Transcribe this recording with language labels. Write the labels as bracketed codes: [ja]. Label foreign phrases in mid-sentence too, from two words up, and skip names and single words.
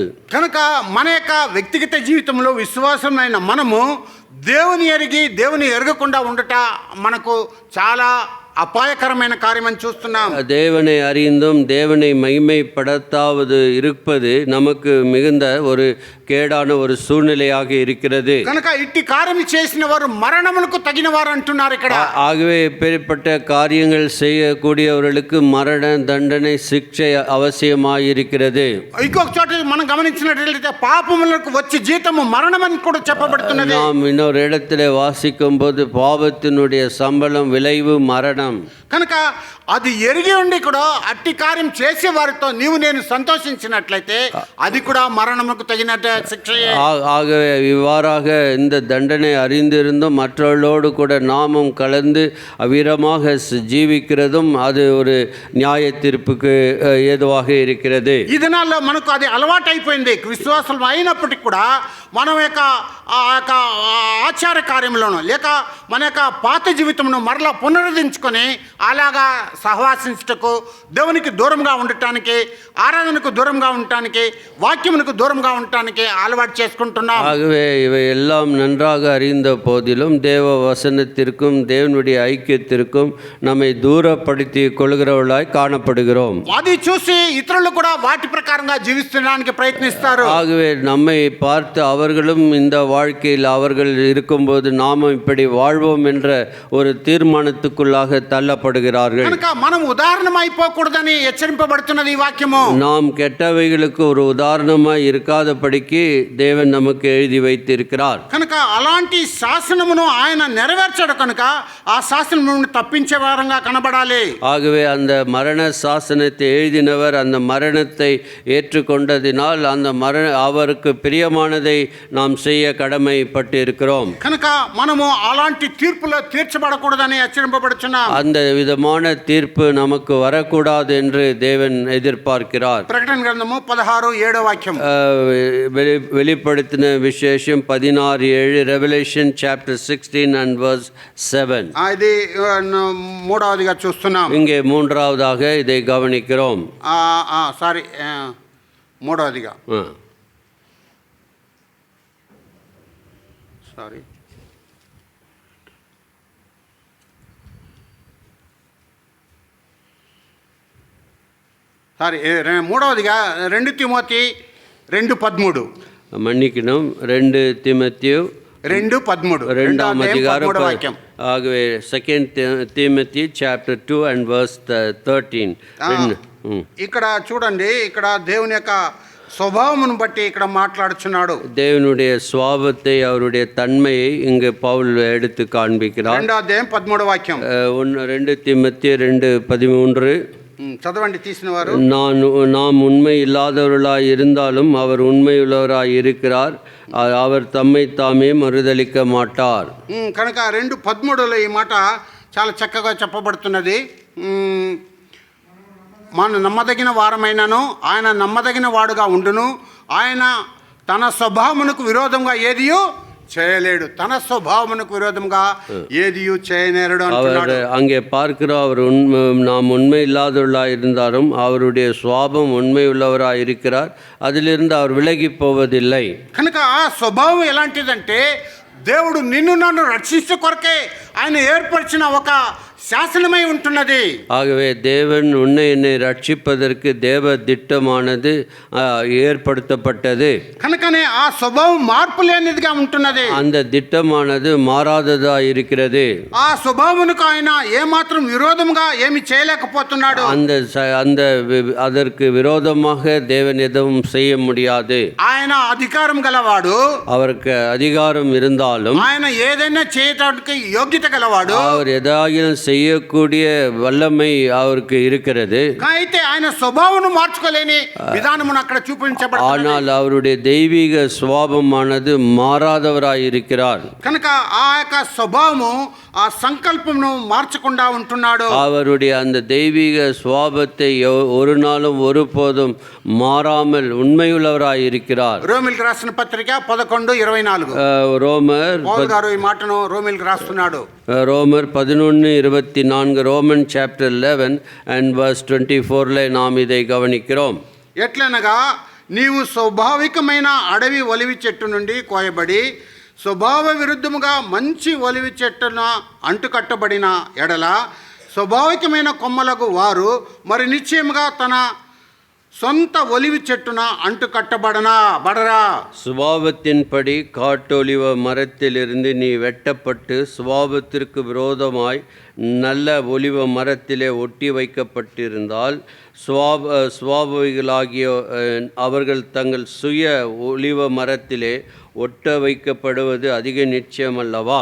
[te] కనుక మన యొక్క వ్యక్తిగత జీవితంలో విశ్వాసమైన మనము దేవుని ఎరిగి దేవుని ఎరగకుండా ఉండట మనకు చాలా [ta] அபாயகரமான காரியம் [te] చూస్తున్నాం. [ta] தேவனை அறிந்தும் தேவனை மகிமைப்படுத்தாவது இருப்பது நமக்கு மிகுந்த ஒரு கேடான ஒரு சூழ்நிலையாக இருக்கிறது. [te] కనుక ఇట్టి కార్యం చేసిన వారు మరణమునకు తగిన వారు అంటున్నారు ఇక్కడ. [ta] ஆகவே இப்பேற்பட்ட காரியங்கள் செய்யக்கூடியவர்களுக்கு மரண தண்டனை சிக்ஷை அவசியமாயிருக்கிறது. [te] ఇంకొక చోట మనం గమనించినట్లయితే పాపములకు వచ్చే జీతము మరణమని కూడా చెప్పబడుతున్నది. [ta] நாம் இன்னொரு இடத்துல வாசிக்கும் போது பாவத்தினுடைய சம்பளம் விளைவு மரணம். [te] కనుక అది ఎరిగి ఉండి కూడా అట్టి కార్యం చేసే వారితో నీవు నేను సంతోషించినట్లయితే అది కూడా మరణముకు తగినట్టు శిక్షయే. [ta] ஆகவே இவ்வாறாக இந்த தண்டனை அறிந்திருந்தும் மற்றவர்களோடு கூட நாமும் கலந்து அவ்விதமாக ஜீவிக்கிறதும் அது ஒரு நியாய தீர்ப்புக்கு ஏதுவாக இருக்கிறது. [te] ఈ దినాల్లో మనకు అది అలవాటు అయిపోయింది. విశ్వాసం అయినప్పటికీ కూడా మనం యొక్క ఆచార కార్యంలోనూ లేక మన యొక్క పాత జీవితంను మరలా పునరుద్ధరించుకొని అలాగా సహవాసించుటకు, దేవునికి దూరంగా ఉండటానికి, ఆరాధనకు దూరంగా ఉండటానికి, వాక్యమునకు దూరంగా ఉండటానికి అలవాటు చేసుకుంటున్నాం. [ta] ஆகவே இவை எல்லாம் நன்றாக அறிந்த போதிலும் தேவ வசனத்திற்கும் தேவனுடைய ஐக்கியத்திற்கும் நம்மை தூரப்படுத்தி கொள்கிறவர்களாய் காணப்படுகிறோம். [te] అది చూసి ఇతరులు కూడా వాటి ప్రకారంగా జీవించడానికి ప్రయత్నిస్తారు. [ta] ஆகவே நம்மை பார்த்து அவர்களும் இந்த வாழ்க்கையில் அவர்கள் இருக்கும்போது நாமும் இப்படி வாழ்வோம் என்ற ஒரு தீர்மானத்துக்குள்ளாக தள்ளப்படுகிறார்கள். [te] కనుక మనం ఉదాహరణ అయిపోకూడదని హెచ్చరింపబడుతున్నది ఈ వాక్యము. [ta] நாம் కెట్టவைகளுக்கு ஒரு ఉదాహరణமாய் இருக்காதபடிக்கு தேவன் நமக்கு எழுதி வைத்திருக்கிறார். [te] కనుక అలాంటి శాసనమును ఆయన నెరవేర్చాడు. కనుక ఆ శాసనం నుండి తప్పించే వారంగా కనబడాలి. [ta] ஆகவே அந்த மரண சாசனத்தை எழுதினவர் அந்த மரணத்தை ஏற்றுக்கொண்டதினால் அந்த அவருக்கு பிரியமானதை நாம் செய்ய கடமைப்பட்டு இருக்கிறோம். [te] కనుక మనము అలాంటి తీర్పులో తీర్చబడకూడదని హెచ్చరింపబడుచున్నాం. [ta] அந்த விதமான தீர்ப்பு நமக்கு வரக்கூடாது என்று தேவன் எதிர்பார்க்கிறார். [te] ప్రకటన గ్రంథము 16:7 వాక్యం. [ta] வெளிப்படுத்தின விசேஷம் 16:7, [en] Revelation chapter 16 and verse 7. [te] ఇది మూడవదిగా చూస్తున్నాం. [ta] இங்கே மூன்றாவதாக இதை கவனிக்கிறோம். [te] సారీ, మూడవదిగా సారీ మూడవదిగా 2 తిమోతి 2:13. [ta] மன்னிக்கணும், 2 தீமோத்தேயு 2:13 இரண்டாம் அதிகாரம். ஆகவே 2 தீமோத்தேயு [en] chapter 2 and verse 13. [te] ఇక్కడ చూడండి, ఇక్కడ దేవుని యొక్క స్వభావమును బట్టి ఇక్కడ మాట్లాడుచున్నాడు. [ta] தேவனுடைய சுவாபத்தை, அவருடைய தன்மையை இங்கு பவுல் எடுத்து காண்பிக்கிறார். [te] 2:13 వాక్యం. [ta] 2 தீமோத்தேயு 2:13. [te] చదవండి తీసిన వారు. [ta] நாம் உண்மை இல்லாதவர்களாய் இருந்தாலும் அவர் உண்மையுள்ளவராய் இருக்கிறார், அவர் தம்மை தாமே மறுதலிக்க மாட்டார். [te] కనుక 2:13లో ఈ మాట చాలా చక్కగా చెప్పబడుతున్నది. మన నమ్మదగిన వారమైనను ఆయన నమ్మదగిన వాడుగా ఉండును, ఆయన తన స్వభావమునకు విరోధంగా ఏదియో చేయలేడు. తన స్వభావమునకు విరోధంగా ఏదియూ చేయనేరడు అంటున్నాడు. [ta] அங்கே பார்க்கிறோம், அவர் நாம் உண்மை இல்லாதவர்களாக இருந்தாலும் அவருடைய சுவாபம் உண்மை உள்ளவராக இருக்கிறார், அதிலிருந்து அவர் விலகி போவதில்லை. [te] కనుక ఆ స్వభావం ఎలాంటిదంటే దేవుడు నిన్ను నన్ను రక్షించే కొరకే ఆయన ఏర్పరిచిన ఒక శాసనమై ఉంటున్నది. [ta] ஆகவே தேவன் உன்னை என்னை ரட்சிப்பதற்கு தேவ திட்டமானது ஏற்படுத்தப்பட்டது. [te] కనుకనే ఆ స్వభావం మార్పు లేనిదిగా ఉంటున్నది. [ta] அந்த திட்டமானது மாறாததா இருக்கிறது. [te] ఆ స్వభావమునకు ఆయన ఏమాత్రం విరోధంగా ఏమి చేయలేకపోతున్నాడు. [ta] அதற்கு விரோதமாக தேவன் எதுவும் செய்ய முடியாது. [te] ఆయన అధికారం గలవాడు. [ta] அவருக்கு அதிகாரம் இருந்தாலும் [te] ఆయన ఏదైనా చేయడానికి యోగ్యత గలవాడు. [ta] அவர் எதாயிலும் செய்யக்கூடிய வல்லமை அவருக்கு இருக்கிறது. [te] అయితే ఆయన స్వభావమును మార్చుకోలేని విధానమును అక్కడ చూపించబడుతుంది. [ta] ஆனால் அவருடைய தெய்வீக சுபாவமானது மாறாதவராய் இருக்கிறார். [te] కనుక ఆ యొక్క స్వభావము ఆ సంకల్పమును మార్చకుండా ఉంటున్నాడు. [ta] அவருடைய அந்த தெய்வீக சுபாவத்தை ஒரு நாளும் ஒருபோதும் மாறாமல் உண்மையுள்ளவராய் இருக்கிறார். [te] రోమిల్కి రాసిన పత్రిక 11:24. [ta] ரோமர் [te] పౌలు గారు ఈ మాటను రోమిల్కి రాస్తున్నాడు. [ta] ரோமர் 11:24. [en] Roman chapter 11 and verse 24 [ta] நாம் இதை கவனிக்கிறோம். [te] ఎట్లనగా నీవు స్వాభావికమైన అడవి ఒలివి చెట్టు నుండి కోయబడి స్వభావ విరుద్ధముగా మంచి ఒలివి చెట్టున అంటుకట్టబడిన ఎడల స్వాభావికమైన కొమ్మలకు వారు మరి నిశ్చయముగా తన సొంత ఒలివి చెట్టున అంటు బడరా. [ta] சுபாவத்தின்படி காட்டொலிவ மரத்திலிருந்து நீ வெட்டப்பட்டு சுபாவத்திற்கு விரோதமாய் நல்ல ஒலிவ மரத்திலே ஒட்டி வைக்கப்பட்டிருந்தால் சுவாபாவிகளாகிய அவர்கள் தங்கள் சுய ஒலிவ மரத்திலே ஒட்ட வைக்கப்படுவது அதிக நிச்சயமல்லவா?